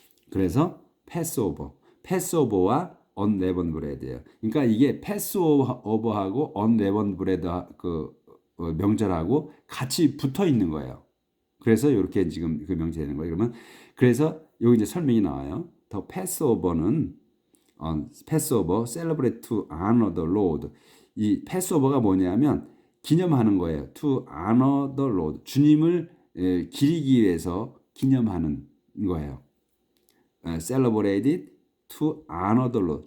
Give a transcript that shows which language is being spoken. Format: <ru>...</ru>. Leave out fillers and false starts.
<ko>그래서 패스오버와 언레븐 브레드예요. 그러니까 이게 패스오버하고 언레븐 브레드 명절하고 같이 붙어 있는 거예요. 그래서 이렇게 지금 그 명절이 되는 거예요. 그러면 그래서 여기 이제 설명이 나와요.</ko> <en>더 패스오버는 패스오버 celebrate to honor the Lord.</en> <ko>이 패스오버가 뭐냐면 기념하는 거예요.</ko> <en>To honor the Lord.</en> <ko>주님을 기리기 위해서 기념하는 거예요.</ko> <en>Celebrated to honor the Lord.</en>